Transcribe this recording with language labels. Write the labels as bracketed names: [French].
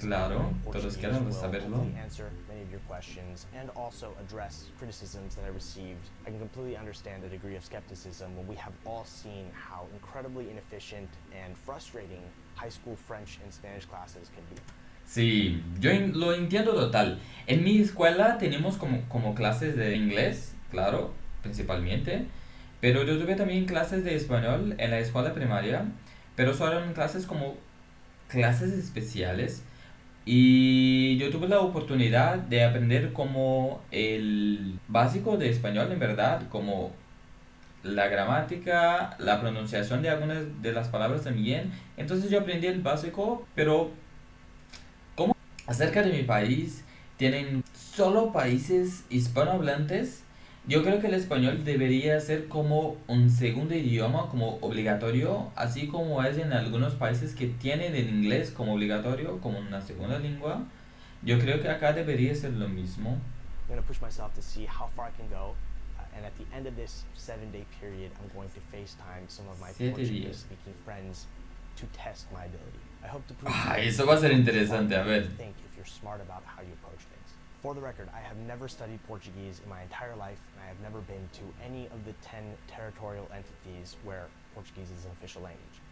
[Spanish] Claro, todos queremos [English] will [Spanish] saberlo. [English] hopefully answer many of your questions and also address criticisms that I received. I can completely understand the degree of skepticism when we have all seen how incredibly inefficient and frustrating high school French and Spanish classes can be. [Spanish] Sí, lo entiendo total. En mi escuela tenemos como clases de inglés, claro, principalmente, pero yo tuve también clases de español en la escuela primaria, pero solo eran clases como clases especiales y yo tuve la oportunidad de aprender como el básico de español en verdad, como la gramática, la pronunciación de algunas de las palabras también. Entonces yo aprendí el básico, pero acerca de mi país, tienen solo países hispanohablantes. Yo creo que el español debería ser como un segundo idioma, como obligatorio, así como es en algunos países que tienen el inglés como obligatorio, como una segunda lengua. Yo creo que acá debería ser lo mismo. [English] I'm going to push myself to see how far I can go. And at the end of this 7-day period, I'm going to FaceTime some of my Portuguese-speaking friends to test my ability. I hope to prove [Spanish] eso va a ser interesante, a ver. [English] think if you're smart about how you approach things. For the record, I have never studied Portuguese in my entire life, and I have never been to any of the 10 territorial entities where Portuguese is an official language.